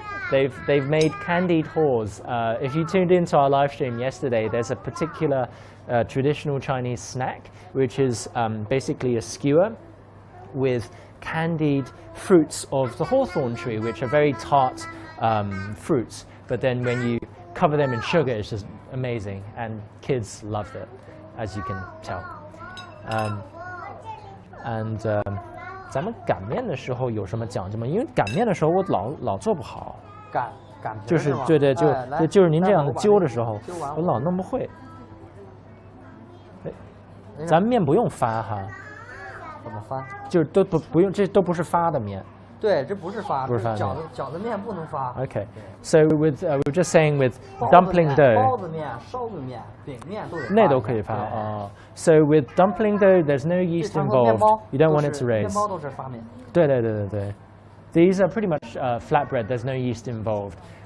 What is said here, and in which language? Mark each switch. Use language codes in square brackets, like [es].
[en] They've made candied haws. If you tuned into our live stream yesterday, there's a particular traditional Chinese snack, which is basically a skewer with candied fruits of the hawthorn tree, which are very tart fruits. But then when you cover them in sugar, it's just amazing, and kids loved it, as you can tell. [zh] And 咱们擀面的时候有什么讲究吗？因为擀面的时候我老做不好。擀就是对，就是您这样的揪的时候，我老弄不会。咱们面不用发哈。怎么发？就是都不用，这都不是发的面。对，这不是发，不是发饺子面不能发。 [en] Okay, so with we're just saying with dumpling dough. [zh] 包子面、臊子面、饼面都得发。那都可以发哦。 [en] So with dumpling dough, there's no yeast involved. You don't want it to raise. [zh] 面包都是发面。对。 [en] These are pretty much flatbread. There's no yeast involved.